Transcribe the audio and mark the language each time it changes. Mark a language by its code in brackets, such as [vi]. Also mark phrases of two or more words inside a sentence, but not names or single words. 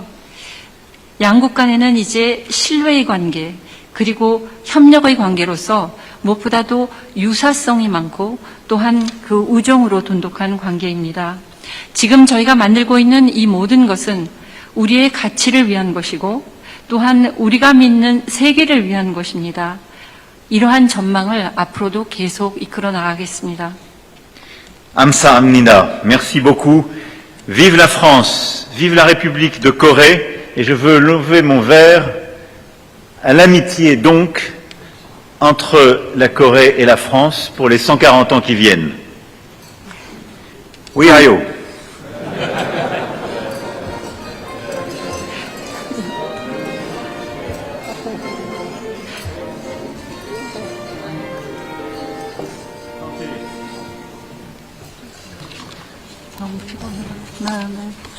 [ko] 양국 간에는 이제 신뢰의 관계, 그리고 협력의 관계로서 무엇보다도 유사성이 많고 또한 그 우정으로 돈독한 관계입니다. 지금 저희가 만들고 있는 이 모든 것은 우리의 가치를 위한 것이고 또한 우리가 믿는 세계를 위한 것입니다. 이러한 전망을 앞으로도 계속 이끌어 나가겠습니다. Amsa-hamnida, [fr] merci beaucoup. Vive la France, vive la République de Corée, et je veux lever mon verre à l'amitié donc entre la Corée et la France pour les 140 ans qui viennent. Oui, Ayo. [ko] 너무 피곤해. 네.